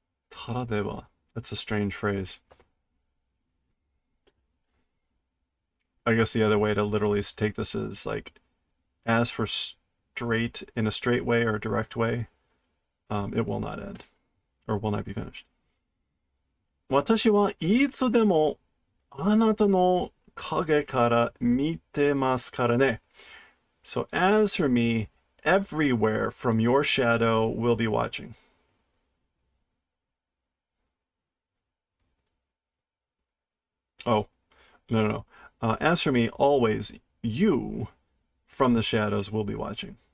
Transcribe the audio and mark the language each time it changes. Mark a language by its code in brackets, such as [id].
[ja] Tada de wa. [en] That's a strange phrase. I guess the other way to literally take this is like, as for straight, in a straight way or a direct way, it will not end, or will not be finished. [ja] 私はいつでもあなたの影から見てますからね. [en] So as for me, everywhere from your shadow will be watching. Oh, no. As for me, always, you from the shadows will be watching.